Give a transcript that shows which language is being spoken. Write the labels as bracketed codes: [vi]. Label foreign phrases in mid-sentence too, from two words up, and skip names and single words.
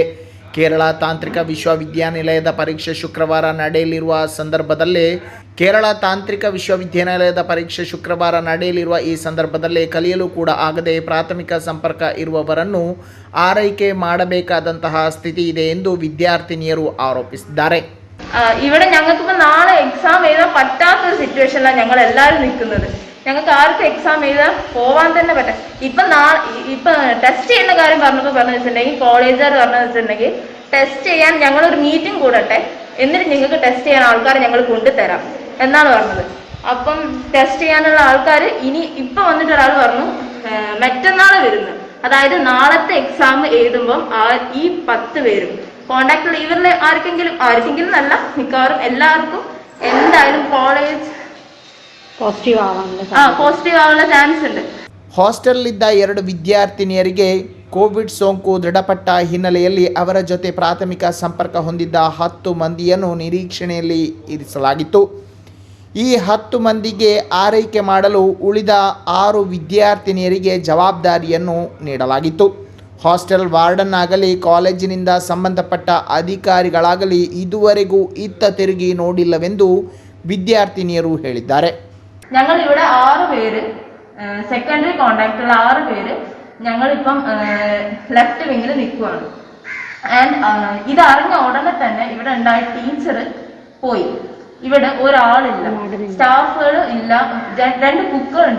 [kn] ಕೇರಳ ತಾಂತ್ರಿಕ ವಿಶ್ವವಿದ್ಯಾನಿಲಯದ ಪರೀಕ್ಷೆ ಶುಕ್ರವಾರ ನಡೆಯಲಿರುವ ಈ ಸಂದರ್ಭದಲ್ಲೇ ಕಲಿಯಲು ಕೂಡ ಆಗದೆ ಪ್ರಾಥಮಿಕ ಸಂಪರ್ಕ ಇರುವವರನ್ನು ಆರೈಕೆ ಮಾಡಬೇಕಾದಂತಹ ಸ್ಥಿತಿ ಇದೆ ಎಂದು വിദ്യാർത്ഥിനിയರು ആരോപിಸಿದ್ದಾರೆ. [ml] ഇവിടെ ഞങ്ങൾക്ക് നാളെ എക്സാം എഴുതാൻ പറ്റാത്തൊരു സിറ്റുവേഷനിലാണ് ഞങ്ങൾ എല്ലാവരും നിൽക്കുന്നത്. ഞങ്ങൾക്ക് ആർക്കും എക്സാം എഴുതാൻ പോവാൻ തന്നെ പറ്റാം. ഇപ്പം ടെസ്റ്റ് ചെയ്യുന്ന കാര്യം പറഞ്ഞു വെച്ചിട്ടുണ്ടെങ്കിൽ കോളേജുകാർ പറഞ്ഞു വെച്ചിട്ടുണ്ടെങ്കിൽ ടെസ്റ്റ് ചെയ്യാൻ ഞങ്ങളൊരു മീറ്റിംഗ് കൂടട്ടെ, എന്നിട്ട് നിങ്ങൾക്ക് ടെസ്റ്റ് ചെയ്യാൻ ആൾക്കാരെ ഞങ്ങൾ കൊണ്ടുതരാം എന്നാണ് പറഞ്ഞത്. അപ്പം ടെസ്റ്റ് ചെയ്യാനുള്ള ആൾക്കാർ ഇപ്പം വന്നിട്ട് ഒരാൾ പറഞ്ഞു മറ്റന്നാൾ വരുന്നു. അതായത് നാളത്തെ എക്സാം എഴുതുമ്പം ഈ 10 പേരും കോണ്ടാക്ട് ഇവരിലെ ആർക്കെങ്കിലും നല്ല മിക്കവാറും എല്ലാവർക്കും എന്തായാലും കോളേജ് പോസിറ്റീവ് ആവാനുള്ള ചാൻസ് ഉണ്ട്. [kn] ಹಾಸ್ಟೆಲ್ನಿದ್ದ 2 ವಿದ್ಯಾರ್ಥಿನಿಯರಿಗೆ ಕೋವಿಡ್ ಸೋಂಕು ದೃಢಪಟ್ಟ ಹಿನ್ನೆಲೆಯಲ್ಲಿ ಅವರ ಜೊತೆ ಪ್ರಾಥಮಿಕ ಸಂಪರ್ಕ ಹೊಂದಿದ್ದ 10 ಮಂದಿಯನ್ನು ನಿರೀಕ್ಷಣೆಯಲ್ಲಿ ಇರಿಸಲಾಗಿತ್ತು. ಈ 10 ಮಂದಿಗೆ ಆರೈಕೆ ಮಾಡಲು ಉಳಿದ 6 ವಿದ್ಯಾರ್ಥಿನಿಯರಿಗೆ ಜವಾಬ್ದಾರಿಯನ್ನು ನೀಡಲಾಗಿತ್ತು. ಹಾಸ್ಟೆಲ್ ವಾರ್ಡನ್ ಆಗಲಿ ಕಾಲೇಜಿನಿಂದ ಸಂಬಂಧಪಟ್ಟ ಅಧಿಕಾರಿಗಳಾಗಲಿ ಇದುವರೆಗೂ ಇತ್ತ ತಿರುಗಿ ನೋಡಿಲ್ಲವೆಂದು ವಿದ್ಯಾರ್ಥಿನಿಯರು ಹೇಳಿದ್ದಾರೆ. [ml] ഞങ്ങളിവിടെ 6 പേര് സെക്കൻഡറി കോണ്ടാക്റ്റുള്ള 6 പേര് ഞങ്ങളിപ്പം ലെഫ്റ്റ് വിങ്ങിൽ നിൽക്കുവാണ്. ആൻഡ് ഇതറിഞ്ഞ ഉടനെ തന്നെ ഇവിടെ ഉണ്ടായ ടീച്ചർ പോയി. ഇവിടെ ഒരാളില്ല, സ്റ്റാഫുകൾ ഇല്ല, 2 കുക്കുകളുണ്ട്.